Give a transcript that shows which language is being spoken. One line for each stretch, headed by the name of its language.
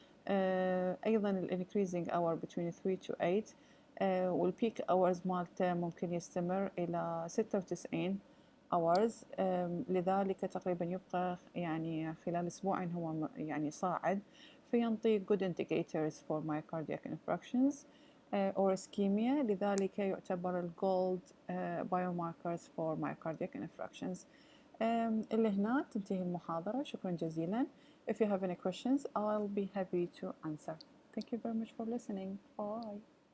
Arabic: ايضا الانكريزنج اور between 3 to 8 والبيك اورز مالته ممكن يستمر الى 96 hours. لذلك تقريبا يبقى يعني خلال اسبوعين هو يعني صاعد فينطي
English: good indicators for myocardiac infarctions or ischemia.
Arabic: لذلك يعتبر الجولد biomarkers for myocardiac infarctions. اللي هنا تنتهي المحاضرة. شكرا جزيلا.
English: If you have any questions, I'll be happy to answer. Thank you very much for listening. Bye.